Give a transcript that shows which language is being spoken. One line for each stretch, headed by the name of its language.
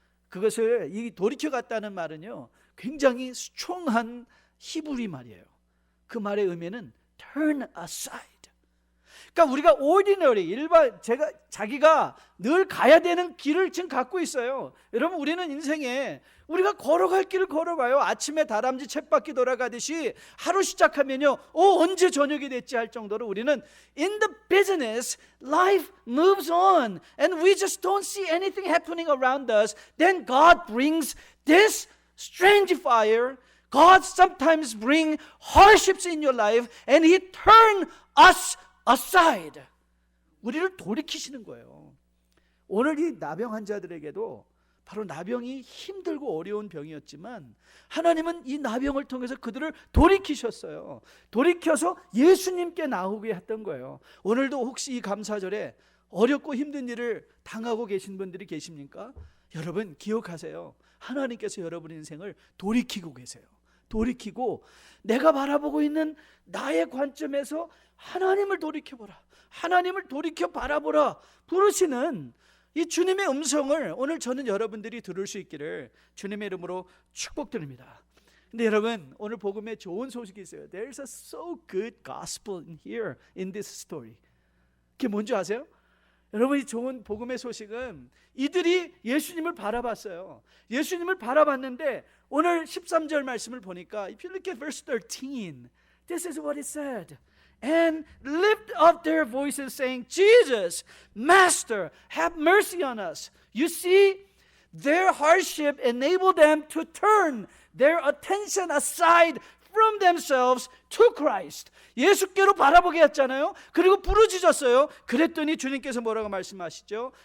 Korean: 그것을 이 돌이켜 갔다는 말은요 굉장히 스트롱한 히브리 말이에요. 그 말의 의미는
English: turn aside.
Korean: 그러니까 우리가 ordinary, 자기가 늘 가야 되는 길을 지금 갖고 있어요. 여러분, 우리는 인생에 우리가 걸어갈 길을 걸어가요. 아침에 다람쥐 쳇바퀴 돌아가듯이 하루 시작하면요, 언제 저녁이 됐지 할 정도로 우리는
English: in the business, life moves on and we just don't see anything happening around us. Then God brings this strange fire. God sometimes bring hardships in your life and He turn us aside.
Korean: 우리를 돌이키시는 거예요. 오늘 이 나병 환자들에게도 바로 나병이 힘들고 어려운 병이었지만 하나님은 이 나병을 통해서 그들을 돌이키셨어요. 돌이켜서 예수님께 나오게 했던 거예요. 오늘도 혹시 이 감사절에 어렵고 힘든 일을 당하고 계신 분들이 계십니까? 여러분 기억하세요. 하나님께서 여러분 인생을 돌이키고 계세요. 돌이키고 내가 바라보고 있는 나의 관점에서 하나님을 돌이켜보라, 하나님을 돌이켜 바라보라 부르시는 이 주님의 음성을 오늘 저는 여러분들이 들을 수 있기를 주님의 이름으로 축복드립니다. 근데 여러분, 오늘 복음에 좋은 소식이 있어요.
English: There's a so good gospel in here in this story.
Korean: 그게 뭔지 아세요? 여러분, 이 좋은 복음의 소식은 이들이 예수님을 바라봤어요. 예수님을 바라봤는데 오늘 13절 말씀을 보니까
English: If you look at verse 13, this is what it said. And lift up their voices saying, Jesus, Master, have mercy on us. You see, their hardship enabled them to turn their attention aside from themselves to Christ.
Korean: 예수께로 바라보게 했잖아요. 그리고 부르짖었어요. 그랬더니 주님께서 뭐라고 말씀하시죠?